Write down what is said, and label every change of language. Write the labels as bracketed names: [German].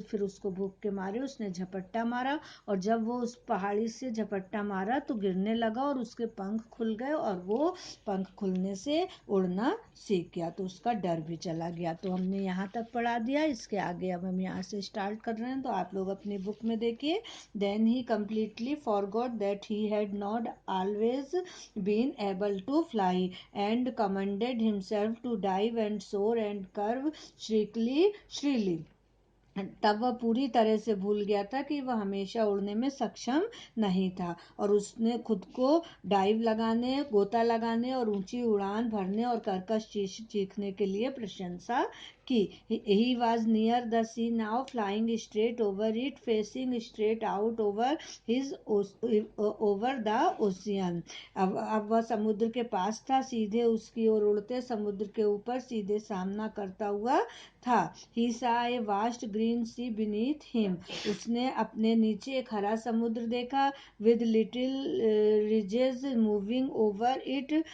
[Hindi] फिर उसको भूख के मारे उसने झपट्टा मारा और जब वो उस पहाड़ी से झपट्टा मारा तो गिरने लगा और उसके पंख खुल गए और वो पंख खुलने से उड़ना सीख गया. तो उसका डर भी चला गया. तो हमने यहाँ तक पढ़ा दिया. इसके आगे अब हम यहाँ से स्टार्ट कर रहे हैं. तो आप लोग अपनी बुक में देखिए. [English] Then he completely forgot that he had not always been able to fly and commanded himself to dive and soar and curve freely. [Hindi] तब वह पूरी तरह से भूल गया था कि वह हमेशा उड़ने में सक्षम नहीं था और उसने खुद को डाइव लगाने, गोता लगाने और ऊंची उड़ान भरने और कर्कश चीखने के लिए प्रशंसा की. [English] He was near the sea now, flying straight over it, facing straight out over his over the ocean. [Hindi] अब वह समुद्र के पास था, सीधे उसकी ओर उड़ते, समुद्र के ऊपर सीधे सामना करता हुआ था. [English] He saw a vast green sea beneath him. [Hindi] उसने अपने नीचे एक हरा समुद्र देखा. [English] With little ridges moving over it.